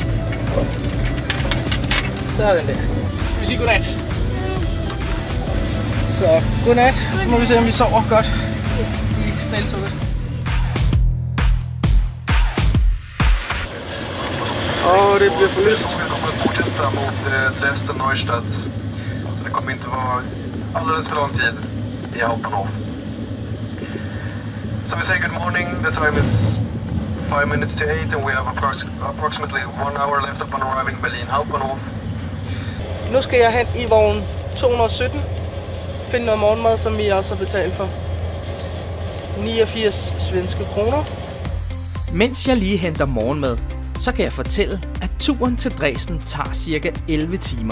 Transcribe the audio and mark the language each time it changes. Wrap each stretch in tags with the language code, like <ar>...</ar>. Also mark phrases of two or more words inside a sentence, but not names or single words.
<da>Sådan der. Skal vi sige godnat? Så godnat. Så må vi se, om vi sover godt i snæltoget. Det bliver for lyst.</da> <sv>Vi kommer att fortsätta mot Dresden Neustadt. Så det kommer inte vara alldeles för lång tid i Hauptbahnhof.</sv> <en>So we say good morning. The time is 5 minutes to 8 and we have approximately 1 hour left upon arriving Berlin Hauptbahnhof.</en> <da>Nu skal jeg hen i vogn 217. Finde noget morgenmad, som vi også har betalt for. 89 svenske kroner. Mens jeg lige henter morgenmad, så kan jeg fortælle, at turen til Dresden tager cirka 11 timer.</da>